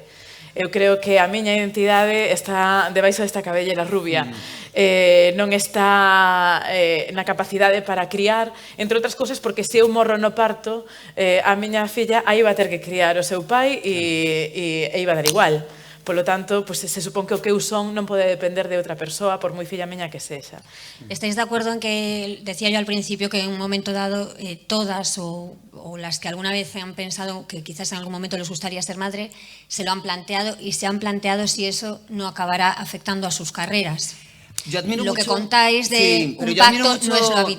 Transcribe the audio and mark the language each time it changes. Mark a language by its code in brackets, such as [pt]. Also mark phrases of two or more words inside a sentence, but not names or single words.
[gl] Eu creo que a miña identidade está debaixo desta cabellera rubia, non está na capacidade para criar, entre outras cousas porque se eu morro no parto, a miña filla aí va a ter que criar o seu pai e iba a dar igual, Polo tanto, pues, se supón que o que eu son non pode depender de outra persoa, por moi filla miña que sexa. [es] ¿Estáis de acuerdo en que, decía yo al principio, que en un momento dado todas o las que alguna vez han pensado que quizás en algún momento les gustaría ser madre, se lo han planteado y se han planteado si eso no acabará afectando a sus carreras? Yo admiro lo mucho, que contáis de un pacto no es lo habitual.